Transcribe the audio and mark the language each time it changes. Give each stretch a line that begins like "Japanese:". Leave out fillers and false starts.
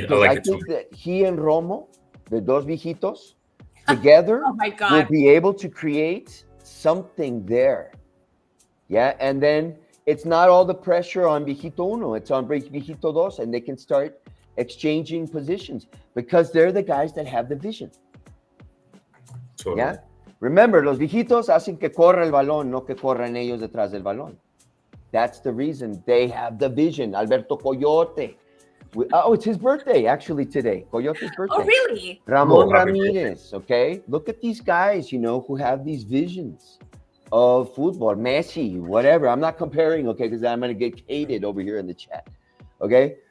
English: Because I think that he and Romo, the
Spanish: dos viejitos,
English: together Oh my God. will be able to create something there. Yeah, and then it's not all the pressure on
Spanish: viejito uno.
English: It's on
Spanish: viejito dos,
English: and they can start exchanging positions because they're the guys that have the vision. Totally. Yeah. Remember,
Spanish: los viejitos hacen que corra el balón, no que corran ellos detrás del balón.
English: That's the reason they have the vision. Alberto Coyote. It's his birthday actually today. Coyote's birthday. Oh, really? Ramon Ramirez. Okay. Look at these guys, who have these visions of football. Messi, whatever. I'm not comparing, okay, because I'm going to get hated over here in the chat. Okay.